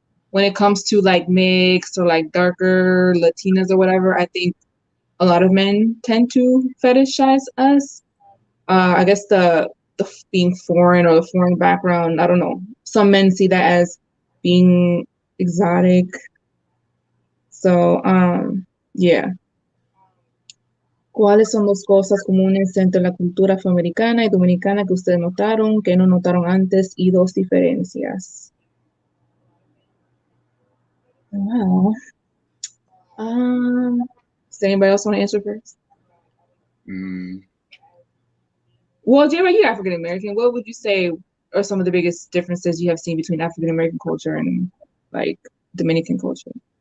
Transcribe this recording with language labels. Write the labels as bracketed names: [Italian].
[English] When it comes to like mixed or like darker Latinas or whatever, I think a lot of men tend to fetishize us. I guess the being foreign or the foreign background, I don't know. Some men see that as being exotic. So, yeah. [Spanish] ¿Cuáles son las cosas comunes entre la cultura afroamericana y dominicana que ustedes notaron, que no notaron antes, y dos diferencias? [English] Wow. Does anybody else want to answer first? Well, J-Ray, you're African American. What would you say are some of the biggest differences you have seen between African American culture and like Dominican culture?